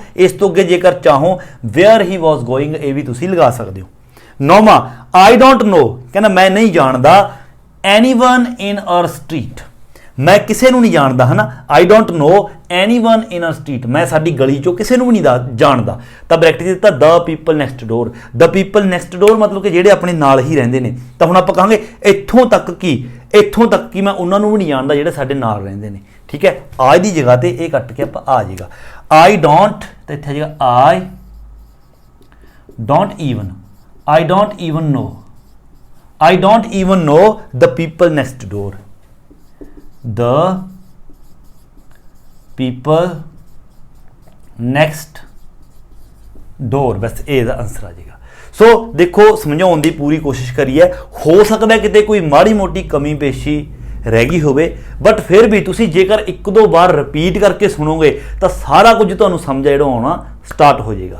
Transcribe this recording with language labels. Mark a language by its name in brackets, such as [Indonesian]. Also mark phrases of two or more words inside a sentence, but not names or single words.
[Punjabi] ਇਸ ਤੋਂ ਅੱਗੇ ਜੇਕਰ ਚਾਹੋ [English] where he was going [Punjabi] ਇਹ ਵੀ ਤੁਸੀਂ ਲਗਾ ਸਕਦੇ ਹੋ। 9ਵਾਂ, [English] I don't know, [Punjabi] ਕਹਿੰਦਾ ਮੈਂ ਨਹੀਂ ਜਾਣਦਾ [English] anyone in our street। [Punjabi] ਮੈਂ ਕਿਸੇ ਨੂੰ ਨਹੀਂ ਜਾਣਦਾ ਹੈ ਨਾ। [English] I don't know anyone in our street, [Punjabi] ਮੈਂ ਸਾਡੀ ਗਲੀ ਚੋਂ ਕਿਸੇ ਨੂੰ ਵੀ ਨਹੀਂ ਜਾਣਦਾ। ਤਾਂ ਬ੍ਰੈਕਟ ਦਿੱਤਾ [English] the people next door। the people next door [Punjabi] ਮਤਲਬ ਕਿ ਜਿਹੜੇ ਆਪਣੇ ਨਾਲ ਹੀ ਰਹਿੰਦੇ ਨੇ। ਤਾਂ ਹੁਣ ਆਪਾਂ ਕਹਾਂਗੇ ਇੱਥੋਂ ਤੱਕ ਕਿ ਮੈਂ ਉਹਨਾਂ ਨੂੰ ਵੀ ਨਹੀਂ ਜਾਣਦਾ ਜਿਹੜੇ ਸਾਡੇ ਨਾਲ ਰਹਿੰਦੇ ਨੇ। ਠੀਕ ਹੈ, ਆਈ ਦੀ ਜਗ੍ਹਾ ਤੇ ਇਹ ਕੱਟ ਕੇ ਆਪਾਂ ਆ ਜਾਏਗਾ [English] I don't, [Punjabi] ਤਾਂ ਇੱਥੇ ਆ ਜਾਏਗਾ [English] I don't even know the people next door। the people next door, [Punjabi] ਬਸ ਇਹ ਦਾ ਆਨਸਰ ਆ ਜਾਏਗਾ। ਸੋ ਦੇਖੋ ਸਮਝਾਉਣ ਦੀ ਪੂਰੀ ਕੋਸ਼ਿਸ਼ ਕਰੀ ਹੈ, ਹੋ ਸਕਦਾ ਕਿਤੇ ਕੋਈ ਮਾੜੀ ਮੋਟੀ ਕਮੀ ਪੇਸ਼ੀ ਰਹਿ ਗਈ ਹੋਵੇ, ਬਟ ਫਿਰ ਵੀ ਤੁਸੀਂ ਜੇਕਰ ਇੱਕ ਦੋ ਵਾਰ ਰਿਪੀਟ ਕਰਕੇ ਸੁਣੋਗੇ ਤਾਂ ਸਾਰਾ ਕੁਝ ਤੁਹਾਨੂੰ ਸਮਝ ਜਿਹੜਾ ਆਉਣਾ ਸਟਾਰਟ ਹੋ ਜਾਏਗਾ।